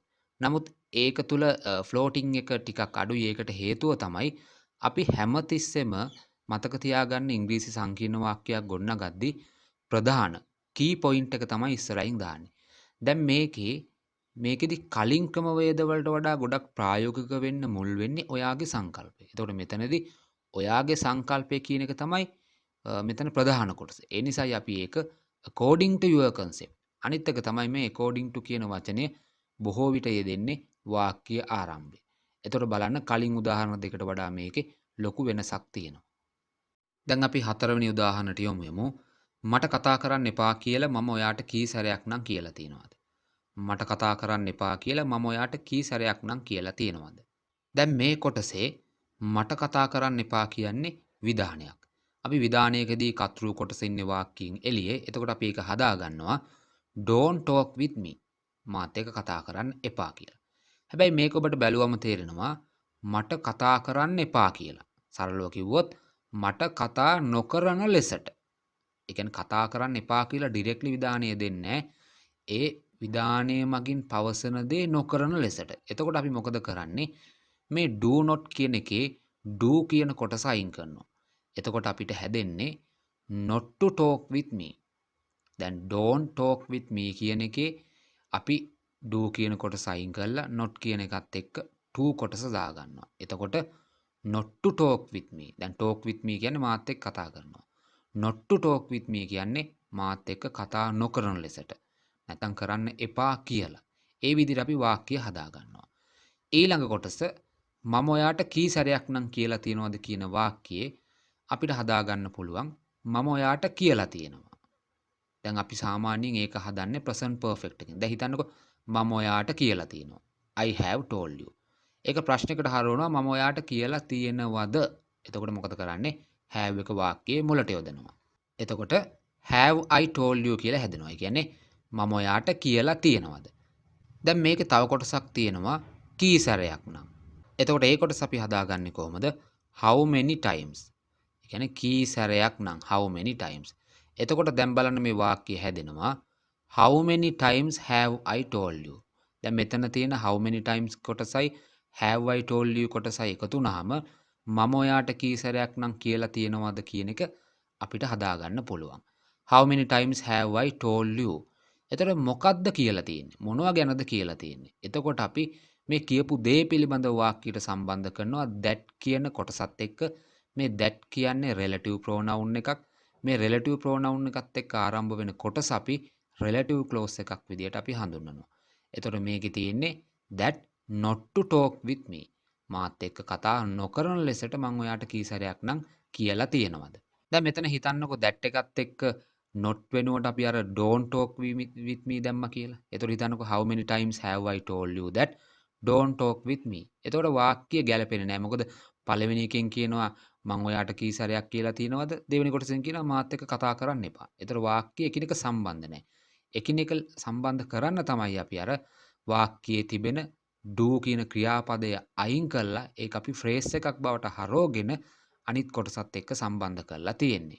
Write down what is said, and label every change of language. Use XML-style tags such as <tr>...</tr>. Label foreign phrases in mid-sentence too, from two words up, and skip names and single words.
<si>නමුත් ඒක තුල floating එක ටිකක් අඩුයි. ඒකට හේතුව තමයි අපි හැමතිස්සෙම මතක තියාගන්න ඉංග්‍රීසි සංකීර්ණ වාක්‍යයක් ගොඩනගද්දී ප්‍රධාන</si> <en>key point</en> <si>එක තමයි ඉස්සරහින් දාන්නේ. දැන් මේකෙදි කලින් ක්‍රමවේද වලට වඩා ගොඩක් ප්‍රායෝගික වෙන්න මුල් වෙන්නේ ඔයාගේ සංකල්පය. එතකොට මෙතනදී ඔයාගේ සංකල්පය කියන එක තමයි මෙතන ප්‍රධාන කොටස. ඒ නිසායි අපි ඒක</si> <en>according to your concept.</en> <si>අනිත් එක තමයි මේ</si> <en>according to</en> <si>කියන වචනය බොහෝ විට යෙදෙන්නේ වාක්‍ය ආරම්භයේ. එතකොට බලන්න කලින් උදාහරණ දෙකට වඩා මේකේ ලොකු වෙනසක් තියෙනවා. දැන් අපි හතරවෙනි උදාහරණයට යමු. මට කතා කරන්න එපා කියලා මම ඔයාට කී සැරයක් නම් කියලා තියෙනවද? මට කතා කරන්න එපා කියලා මම ඔයාට කී සැරයක් නම් කියලා තියෙනවද? දැන් මේ කොටසේ මට කතා කරන්න එපා කියන්නේ විධානයක්. අපි විධානයකදී කර්තෘ කොටස ඉන්නේ වාක්‍යයෙන් එළියේ. එතකොට අපි ඒක හදා ගන්නවා</si> <en>don't talk with me.</en> <si>මාත් එක්ක කතා කරන්න එපා කියලා. හැබැයි මේක ඔබට බැලුවම තේරෙනවා මට කතා කරන්න එපා කියලා. සරලව කිව්වොත් මට කතා නොකරන ලෙසට. ඒ කියන්නේ කතා කරන්න එපා කියලා ඩිරෙක්ට්ලි විධානය දෙන්නේ ඒ විධානයේ මගින් පවසන දේ නොකරන ලෙසට. එතකොට අපි මොකද කරන්නේ? මේ</si> <en>do not</en> <si>කියන එකේ do කියන කොටස අයින් කරනවා. එතකොට අපිට හැදෙන්නේ</si> <en>not to talk with me.</en> <si>දැන්</si> <en>don't talk with me</en> <si>කියන එකේ අපි do කියන කොටස අයින් කරලා not කියන එකත් එක්ක to කොටස දාගන්නවා. එතකොට</si> <en>not to talk with me.</en> <si>දැන්</si> <en>talk with me</en> <si>කියන්නේ මාත් එක්ක කතා කරනවා.</si> <en>not to talk with me</en> <si>කියන්නේ මාත් එක්ක කතා නොකරන ලෙසට. නැත්නම් කරන්න එපා කියලා. ඒ විදිහට අපි වාක්‍ය හදා ගන්නවා. ඊළඟ කොටස මම ඔයාට කී සැරයක් නම් කියලා තියනවද කියන වාක්‍යයේ අපිට හදා ගන්න පුළුවන් මම ඔයාට කියලා තියෙනවා. දැන් අපි සාමාන්‍යයෙන් ඒක හදන්නේ</si> <en>present perfect</en> <si>එකෙන්. දැන් හිතන්නකෝ මම ඔයාට කියලා තියෙනවා.</si> <en>I have told you.</en> <si>ඒක ප්‍රශ්නයකට හරවනවා මම ඔයාට කියලා තියෙනවද? එතකොට මොකද කරන්නේ? have එක වාක්‍යයේ මුලට යොදනවා. එතකොට</si> <en>have I told you</en> <si>කියලා හැදෙනවා. ඒ කියන්නේ මම ඔයාට කියලා තියෙනවද? දැන් මේකේ තව කොටසක් තියෙනවා කී සැරයක් නම්. එතකොට ඒ කොටස අපි හදාගන්නේ කොහොමද?</si> <en>how many times.</en> <si>ඒ කියන්නේ කී සැරයක් නම්</si> <en>how many times.</en> <si>එතකොට දැන් බලන්න මේ වාක්‍යය හැදෙනවා</si> <en>how many times have I told you.</en> <si>දැන් මෙතන තියෙන</si> <en>how many times</en> <si>කොටසයි</si> <en>have I told you</en> <si>කොටසයි එකතු වුනහම මම ඔයාට කී සැරයක් නම් කියලා තියෙනවද කියන එක අපිට හදාගන්න පුළුවන්.</si> <en>How many times have I told you?</en> <si>එතකොට මොකද්ද කියලා තියෙන්නේ? මොනවා ගැනද කියලා තියෙන්නේ? එතකොට අපි මේ කියපු දේ පිළිබඳව වාක්‍යයට සම්බන්ධ කරනවා that කියන කොටසත් එක්ක. මේ that කියන්නේ</si> <en>relative pronoun</en> <si>එකක්. මේ</si> <en>relative pronoun</en> <si>එකත් එක්ක ආරම්භ වෙන කොටස අපි</si> <en>relative clause</en> <si>එකක් විදියට අපි හඳුන්වනවා. එතකොට මේකේ තියෙන්නේ</si> <en>that not to talk with me.</en> <si>මාත් එක්ක කතා නොකරන ලෙසට මම ඔයාට කී සැරයක් නම් කියලා තියෙනවද? දැන් මෙතන හිතන්නකෝ that එකත් එක්ක not වෙනුවට අපි අර</si> <en>don't talk with me</en> <si>දැම්මා කියලා. එතකොට හිතන්නකෝ</si> <en>how many times have I told you that don't talk with me.</en> <si>එතකොට වාක්‍ය ගැලපෙන්නේ නැහැ. මොකද පළවෙනි එකෙන් කියනවා මම ඔයාට කී සැරයක් කියලා තියෙනවද? දෙවෙනි කොටසෙන් කියනවා මාත් එක්ක කතා කරන්න එපා. එතකොට වාක්‍ය එකිනෙක සම්බන්ධ නැහැ. එකිනෙක සම්බන්ධ කරන්න තමයි අපි අර වාක්‍යයේ තිබෙන do කියන ක්‍රියාපදය අයින් කරලා ඒක අපි phrase එකක් බවට හරවගෙන අනිත් කොටසත් එක්ක සම්බන්ධ කරලා තියෙන්නේ.</si>